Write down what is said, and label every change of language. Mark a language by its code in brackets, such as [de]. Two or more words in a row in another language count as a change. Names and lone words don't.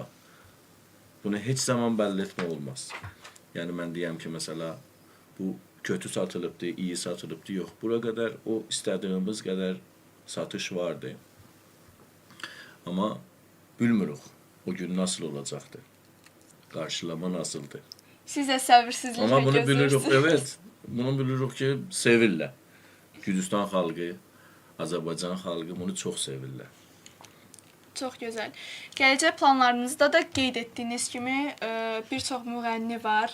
[tr] Bunu hiç zaman belli etme olmaz. Yani ben diyeyim ki mesela bu kötü satılıptı, iyi satılıptı yok. Bura kadar o istediğimiz kadar satış vardı. Ama bilmiyoruz o gün nasıl olacaktı. Qarşılama nasıldır? [az] Siz də səbirsizliklə Amma bunu bilirik, gözləyirsiniz. evet. Bunu bilirik ki, sevirlər. Gürcüstan xalqı, Azərbaycan xalqı bunu çox sevirlər. Çox gözəl. Gələcək planlarınızda da qeyd etdiyiniz kimi bir çox müğənni var.